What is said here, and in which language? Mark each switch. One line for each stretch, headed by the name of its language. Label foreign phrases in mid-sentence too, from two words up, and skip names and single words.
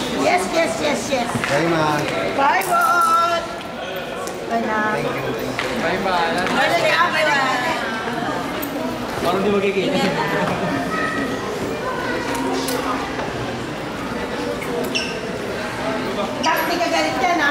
English: Yes, yes, yes, yes. Bye, ma. Bye, Bot. Bye na. Thank you, thank you. Bye, bye. Bye na, bye.
Filipino: Parang di magkikita. Dapat di ka galit yan, ha?